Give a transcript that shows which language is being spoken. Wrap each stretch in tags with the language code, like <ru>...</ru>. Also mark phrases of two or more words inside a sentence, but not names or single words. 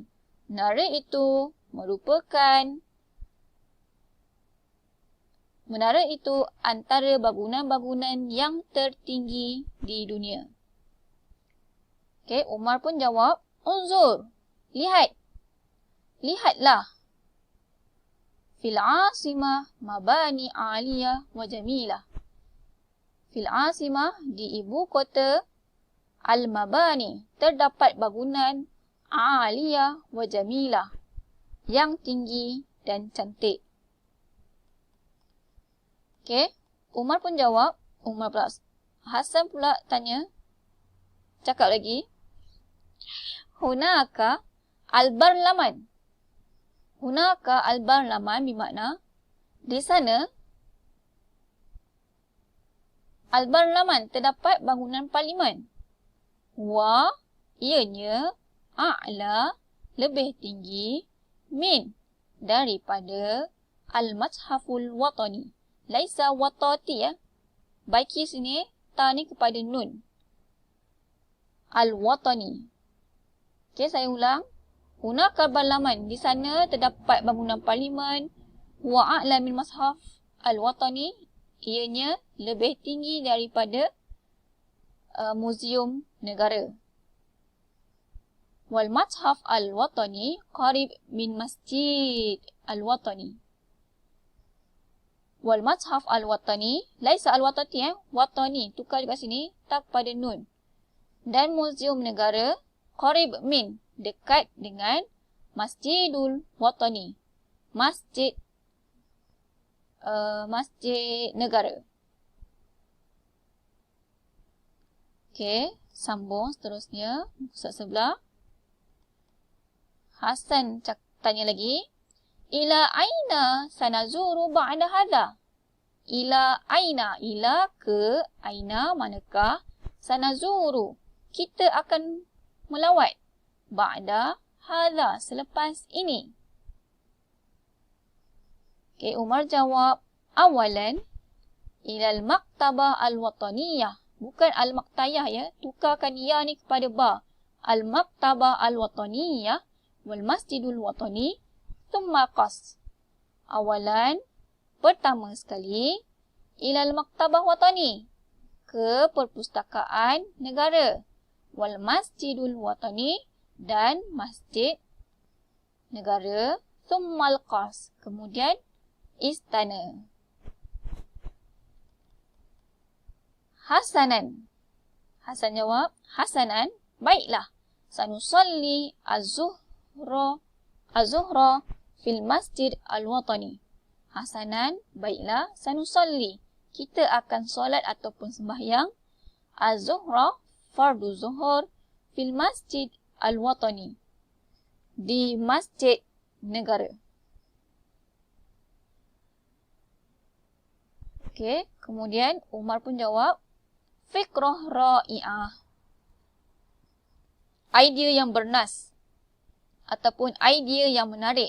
<ms>Menara itu antara bangunan-bangunan yang tertinggi di dunia. Okey, Umar pun jawab, unzur, lihat. Lihatlah.</ms> <ar>في العاصمة مبان عالية وجميلة. في العاصمة,</ar> <ms>di ibu kota, al-mabani, terdapat bangunan</ms> <ar>عالية وجميلة,</ar> <ms>yang tinggi dan cantik. Okey, Umar pun jawab. Hasan pula tanya, cakap lagi.</ms> <ar>هناك البرلمان. هناك البرلمان</ar> <ms>bermakna di sana al-barlaman, terdapat bangunan parlimen. Wa, ianya, a'la, lebih tinggi, min, daripada</ms> <ar>المتحف الوطني. ليس وطتي</ar> <ms>ya. Baiki sini, ta ni kepada nun. Al-watani. Okey, saya ulang.</ms> <ar>هناك البرلمان,</ar> <ms>di sana terdapat bangunan parlimen.</ms> <ar>وأعلى من المتحف الوطني,</ar> <ms>ianya lebih tinggi daripada muzium negara.</ms> <ar>والمتحف الوطني قريب من المسجد الوطني. والمتحف الوطني، ليس الوطتي وطني,</ar> <ms>tukar juga sini, tak pada nun. Dan muzium negara</ms> <ar>قريب من,</ar> <ms>dekat dengan</ms> <ar>المسجد الوطني,</ar> <ms>masjid negara. Okey, sambung seterusnya. Muka sebelah. Hasan tanya lagi.</ms> <ar>إلى أين سنزور بعد هذا?</ar> <ms>Ila aina, ila ke, aina manakah, sanazuru, kita akan melawat,</ms> <ar>بعد هذا,</ar> <ms>selepas ini. Okey, Umar jawab,</ms> <ar>أولاً إلى المكتبة الوطنية.</ar> <ms>Bukan al-maktayah ya, tukarkan ya ni kepada ba.</ms> <ar>المكتبة الوطنية والمسجد الوطني ثم القصر.</ar> <ms>Awalan, pertama sekali,</ms> <ar>إلى المكتبة الوطني,</ar> <ms>ke perpustakaan negara.</ms> <ar>والمسجد الوطني,</ar> <ms>dan masjid negara.</ms> <ar>ثم القصر,</ar> <ms>kemudian istana. Hasanan. Hasan jawab, hasanan, baiklah.</ms> <ar>سنصلي الظهر في المسجد الوطني.</ar> <ms>Hasanan, baiklah. Sanusalli, kita akan solat ataupun sembahyang. Az-zuhra, fardu zuhur,</ms> <ar>في المسجد الوطني,</ar> <ms>di masjid negara. Okey, kemudian Umar pun jawab,</ms> <ar>فكرة رائعة,</ar> <ms>idea yang bernas ataupun idea yang menarik.</ms>